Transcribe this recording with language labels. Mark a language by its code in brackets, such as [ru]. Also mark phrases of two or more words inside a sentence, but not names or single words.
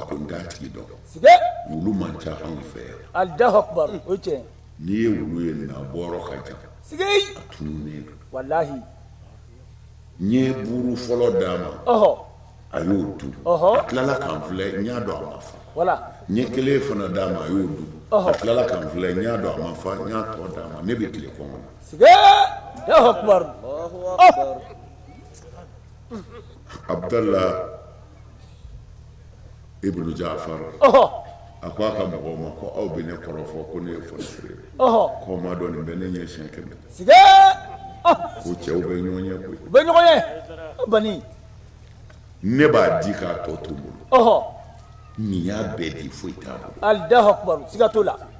[bm] ko n t'a tigi dɔn wulu man ca anw fɛ yan n'i ye wulu ye na bɔrɔ ka jan a tununnen don n ye buuru fɔlɔ d'a ma a y'o dun a tilala k'an filɛ n y'a dɔn a ma fa n ye kelen fana d'a ma a y'o dun a tilala k'an filɛ n y'a dɔn a ma fa n y'a tɔ d'a ma ne bɛ tile kɔngɔ na abdallah ibnu jafar a ko a ka mɔgɔw ma ko aw bɛ ne kɔrɔfɔ ko ne ye fɔnisere ye k'aw ma dɔn nin bɛ ne ɲɛ siɲɛ 100 ko cɛw bɛ ɲɔgɔn ye koyi ne b'a di k'a tɔ to n bolo nin y'a bɛɛ di foyi t'a bolo